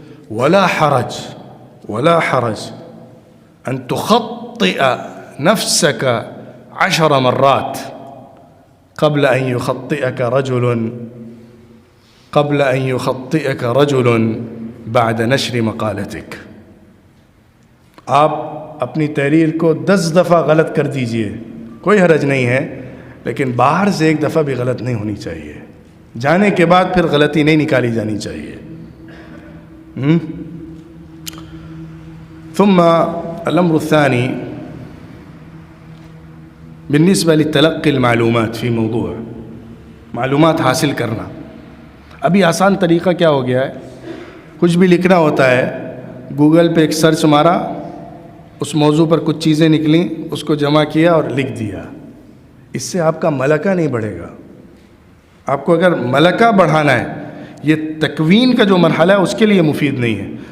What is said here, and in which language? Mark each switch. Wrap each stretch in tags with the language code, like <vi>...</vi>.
<ar>ولا حرج أن تخطئ نفسك 10 مرات قبل أن يخطئك رجل بعد نشر مقالتك.</ar> <ur>آپ اپنی تحریر کو 10 دفعہ غلط کر دیجئے، کوئی حرج نہیں ہے، لیکن باہر سے 1 دفعہ بھی غلط نہیں ہونی چاہیے، جانے کے بعد پھر غلطی نہیں نکالی جانی چاہیے.</ur> <ar>ثم الأمر الثاني بالنسبة لتلقي المعلومات في موضوع،</ar> <ur>معلومات حاصل کرنا. ابھی آسان طریقہ کیا ہو گیا ہے؟ کچھ بھی لکھنا ہوتا ہے، گوگل پہ ایک سرچ مارا، اس موضوع پر کچھ چیزیں نکلیں، اس کو جمع کیا اور لکھ دیا. اس سے آپ کا ملکہ نہیں بڑھے گا. آپ کو اگر ملکہ بڑھانا ہے، یہ تکوین کا جو مرحلہ ہے اس کے لیے مفید نہیں ہے.</ur>